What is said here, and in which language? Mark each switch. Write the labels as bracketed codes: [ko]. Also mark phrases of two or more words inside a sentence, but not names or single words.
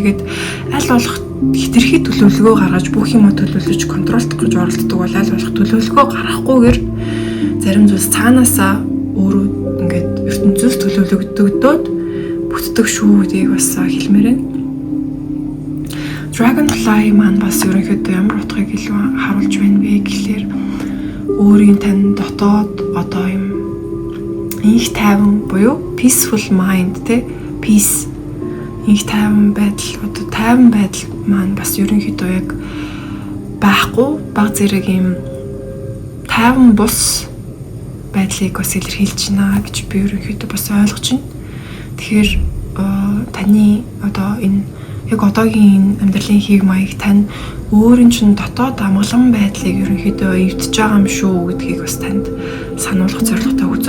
[mn] Тэгээд аль болох хитрхи төлөвлөгөө гаргаж бүх юмаа төлөвлөж контролдох гэж оролддог бол аль болох төлөвлөгөө гаргахгүйгээр зарим зүйлс цаанаасаа өөрөө ингээд ертөнцөөс төлөвлөгдөгдөөд бүтдэг шүү гэдгийг бас хэлмээр байна. Dragonfly маань бас ерөнхийдөө ямар утгыг илүү харуулж байна вэ гэхлээр өөрийн тань дотоод одоо юм их тайван буюу [en] peaceful mind [mn] те peace их тайван байдал маань бас ерөнхийдөө яг байхгүй баг зэрэг юм тайван бус байдлыг бас илэрхийлж байна гэж би ерөнхийдөө бас ойлгож байна. Тэгэхээр таны одоо энэ яг одоогийн амьдралын хийг маяг тань өөрийн чинь дотоод амгалан байдлыг ерөнхийдөө эвдэж байгаа юм шүү гэдгийг бас танд сануулгах зорилготой үзэр.